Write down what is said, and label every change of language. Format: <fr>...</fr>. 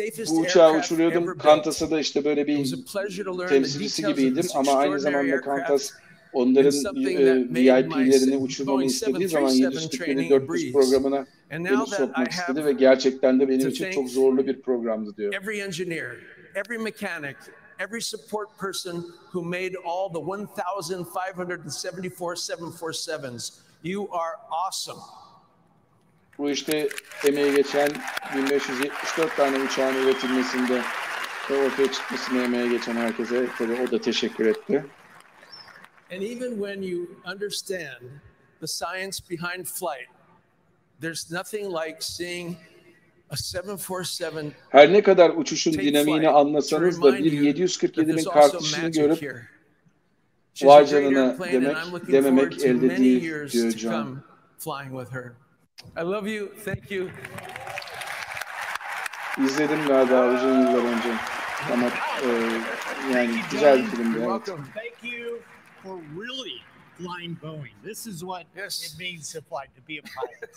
<tr>Bu uçağı uçuruyordum. Qantas'a da işte böyle bir temsilcisi gibiydim ama aynı zamanda Qantas onların VIP'lerini uçurmamı istediği zaman 747-400 programına beni sokmak istedi ve gerçekten de benim için çok zorlu bir programdı diyor.</tr> <en>Every mechanic, every support person who made all the 1,574 747s, you are awesome.</en> <tr>Bu işte emeği geçen 1574 tane uçağın üretilmesinde ve ortaya çıkmasına emeği geçen herkese tabii o da teşekkür etti.</tr> <en>And even when you understand the science behind flight, there's nothing like seeing a 747.</en> <tr>Her ne kadar uçuşun dinamiğini anlasanız da bir 747'nin kalkışını görüp vay canına dememek elde değil diyor John.</tr> <en>I love you. Thank you.</en> <tr>İzledim galiba uzun yıllar önce. Ama yani güzel bir filmdi. Evet.</tr> <en>Thank you for really flying Boeing. This is what it means to fly, to be a pilot.</en>